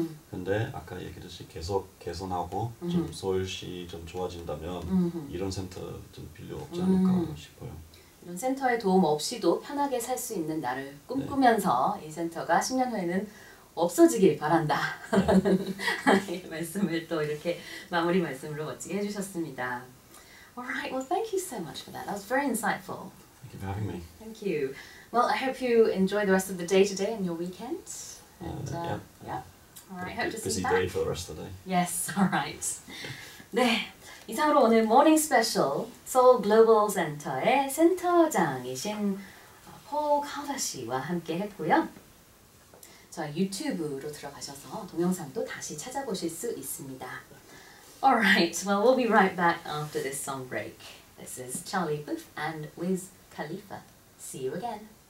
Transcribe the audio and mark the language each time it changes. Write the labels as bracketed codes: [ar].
[ko] 근데 아까 얘기했듯이 계속 개선하고 좀 서울시 좀 좋아진다면 이런 센터 좀 필요 없지 않을까 싶어요. 이런 센터의 도움 없이도 편하게 살 수 있는 나를 꿈꾸면서 이 센터가 10년 후에는 없어지길 바란다. 네. 말씀을 또 이렇게 마무리 말씀으로 멋지게 해주셨습니다. [en] Alright, well thank you so much for that. That was very insightful. Thank you for having me. Thank you. Well, I hope you enjoy the rest of the day today and your weekend. And yeah. Alright, hope to see you back. Busy day for the rest of the day. Yes, alright. 네. [ko] 이상으로 오늘 모닝스페셜 서울 글로벌 센터의 센터장이신 폴 카버 씨와 함께 했고요. 저 유튜브로 들어가셔서 동영상도 다시 찾아보실 수 있습니다. [en] Alright, well we'll be right back after this song break. This is Charlie Puth and Wiz Khalifa. See you again.